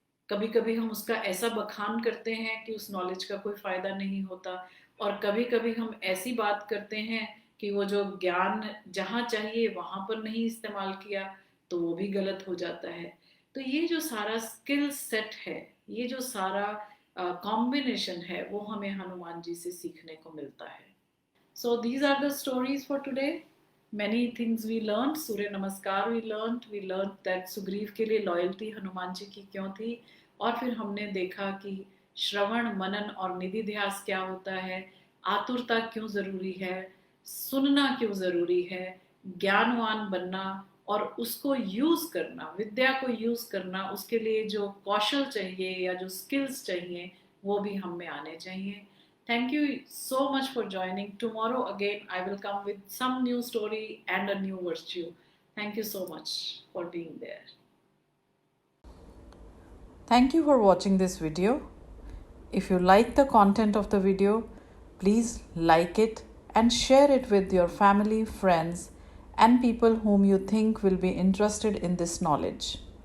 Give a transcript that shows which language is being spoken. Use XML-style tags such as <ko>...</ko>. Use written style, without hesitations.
<hi>कभी कभी हम उसका ऐसा बखान करते हैं कि उस नॉलेज का कोई फायदा नहीं होता, और कभी कभी हम ऐसी बात करते हैं कि वो जो ज्ञान जहाँ चाहिए वहां पर नहीं इस्तेमाल किया, तो वो भी गलत हो जाता है। तो ये जो सारा स्किल सेट है, ये जो सारा कॉम्बिनेशन है, वो हमें हनुमान जी से सीखने को मिलता है।</hi> <en>So these are the stories for today. Many things we learned.</en> <hi>सूर्य नमस्कार</hi> <en>we learned that</en> <hi>सुग्रीव के लिए लॉयल्टी हनुमान जी की क्यों थी, और फिर हमने देखा कि श्रवण, मनन और निधिध्यास क्या होता है, आतुरता क्यों जरूरी है, सुनना क्यों जरूरी है, ज्ञानवान बनना और उसको यूज करना, विद्या को यूज करना, उसके लिए जो कौशल चाहिए या जो स्किल्स चाहिए वो भी हम में आने चाहिए।</hi> <en>Thank you so much for joining. Tomorrow again I will come with some new story and a new virtue. Thank you so much for being there. Thank you for watching this video. If you like the content of the video, please like it and share it with your family, friends, and people whom you think will be interested in this knowledge.</en>